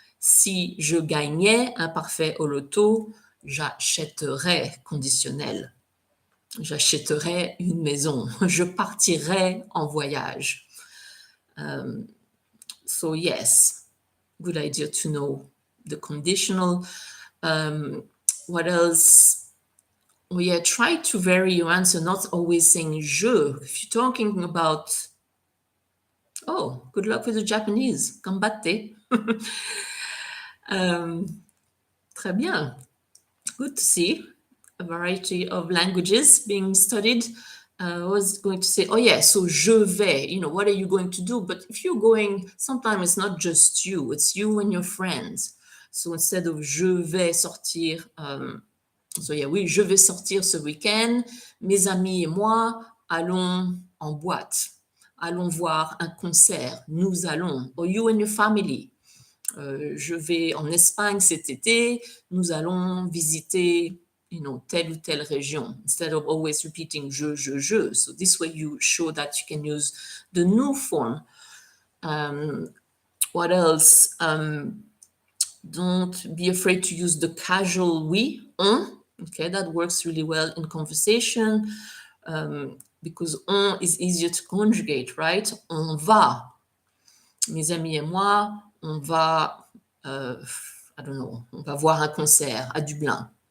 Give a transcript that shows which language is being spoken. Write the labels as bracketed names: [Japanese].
[French] Si je gagnais, imparfait au loto, j'achèterais, conditionnel. J'achèterais une maison. Je partirais en voyage. [English] So yes, good idea to know the conditional. What else? Oh yeah, try to vary your answer, not always saying je. If you're talking about, oh, good luck with the Japanese, gambatte. [French] Très bien. [English] Good to see a variety of languages being studied. I was going to say, oh yeah, so [French] je vais, [English] you know, what are you going to do? But if you're going, sometimes it's not just you, it's you and your friends. So instead of [French] je vais sortir, [English] so yeah, [French] oui, je vais sortir ce week-end. Mes amis et moi allons en boîte. Allons voir un concert. Nous allons. [English] Or you and your family. [French] Je vais en Espagne cet été. Nous allons visiter, you know, telle ou telle région. [English] Instead of always repeating je. So this way you show that you can use the new form. What else? Don't be afraid to use the casual we, on. Okay, that works really well in conversation because on is easier to conjugate, right? [French] On va. Mes amis et moi, on va, [English] I don't know, [French] on va voir un concert à Dublin.